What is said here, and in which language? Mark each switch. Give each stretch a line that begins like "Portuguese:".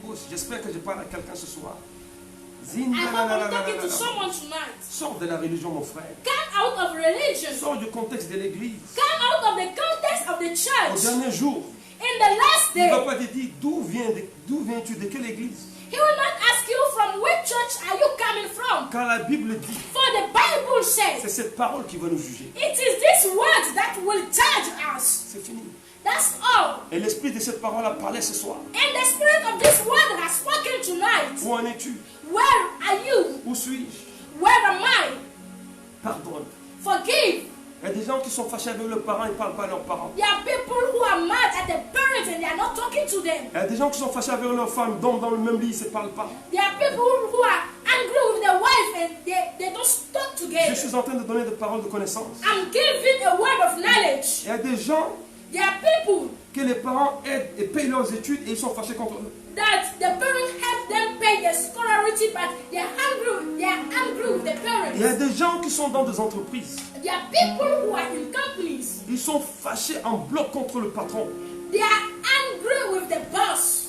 French: J'espère que je parle à quelqu'un ce soir.
English: I hope I'm talking to someone tonight.
French: Sors de la religion, mon frère.
English: Come out of religion.
French: Sors du contexte de l'église.
English: Come out of the context of the
French: Au
English: church.
French: dernier jour,
English: In the last
French: il ne va
English: day,
French: pas te dire d'où viens-tu, de quelle église.
English: He will not ask you from which church are you coming from.
French: Car la Bible dit,
English: For the Bible
French: c'est
English: says,
French: cette parole qui va nous juger.
English: it is this word that will judge us.
French: C'est fini.
English: That's all.
French: Et l'esprit de cette parole a parlé ce soir.
English: And the spirit of this word has spoken tonight.
French: Où en es-tu?
English: Where are you?
French: Où suis-je?
English: Where am I?
French: Pardonne.
English: Forgive.
French: Il y a des gens qui sont fâchés avec leurs parents, ils ne parlent pas à leurs parents.
English: There are people who are mad at the parents and they are not talking to them.
French: Il y a des gens qui sont fâchés avec leurs femmes, dorment dans le même lit, ils ne se parlent pas.
English: There are people who are angry with their wife and they don't talk
French: Je
English: together.
French: suis en train de donner des paroles de connaissance.
English: I'm giving a word of knowledge.
French: Il y a des gens
English: There are people
French: que les parents aident et payent leurs études et ils sont fâchés contre eux.
English: that the parents help them pay their scholarity, but they are angry with the
French: Il y a
English: parents.
French: des gens qui sont dans des entreprises.
English: There are people who are in companies.
French: Ils sont fâchés en bloc contre le patron
English: They are angry with the boss